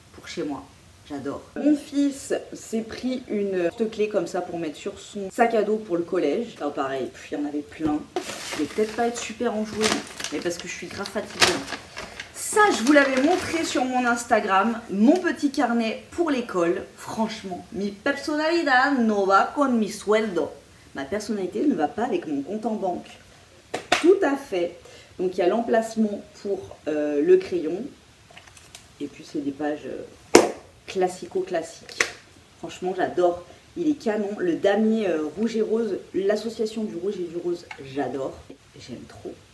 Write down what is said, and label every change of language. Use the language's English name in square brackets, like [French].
[French] Chez moi, j'adore. Mon fils s'est pris une clé comme ça pour mettre sur son sac à dos pour le collège. Enfin, pareil, il y en avait plein. Je vais peut-être pas être super enjouée, mais parce que je suis grave fatiguée. Ça, je vous l'avais montré sur mon Instagram, mon petit carnet pour l'école. Franchement, [Spanish] mi personalidad no va con mi sueldo. [French] Ma personnalité ne va pas avec mon compte en banque. Tout à fait. Donc il y a l'emplacement pour le crayon. Et puis c'est des pages classico-classiques. Franchement, j'adore. Il est canon. Le damier rouge et rose, l'association du rouge et du rose, j'adore. J'aime trop.